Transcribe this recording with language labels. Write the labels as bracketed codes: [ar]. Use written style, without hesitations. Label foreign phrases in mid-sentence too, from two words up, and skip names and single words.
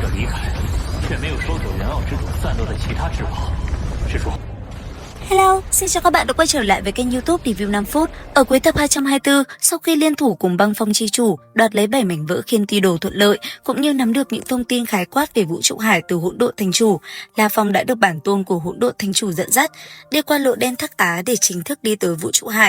[zh] 离开，却没有收走人奥之主散落的其他至宝。师叔。 [vi] Hello, xin chào các bạn đã quay trở lại với kênh YouTube Review 5 phút. Ở cuối tập 224, sau khi liên thủ cùng Băng Phong chi chủ đoạt lấy 7 mảnh vỡ Khiên Ti Đồ thuận lợi, cũng như nắm được những thông tin khái quát về vũ trụ hải từ Hỗn Độn Thành Chủ, La Phong đã được bản tôn của Hỗn Độn Thành Chủ dẫn dắt đi qua lộ đen Thác Á để chính thức đi tới vũ trụ hải.